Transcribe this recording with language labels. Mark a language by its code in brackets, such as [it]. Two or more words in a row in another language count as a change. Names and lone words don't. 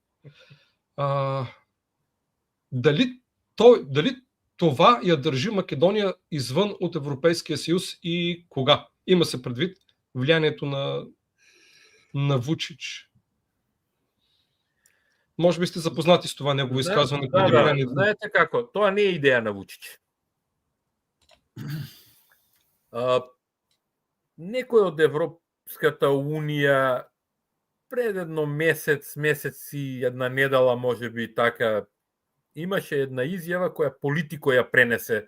[bg] Дали това я държи Македония извън от Европейския съюз и кога? Има се предвид влиянието на Вучич. Може би сте запознати с това негово изказване. [mk] Знаете како, тоа не е идеја на Вучич. Некој од Европската унија пред едно месец и една недела, може би така, имаше една изјава која Политико ја пренесе.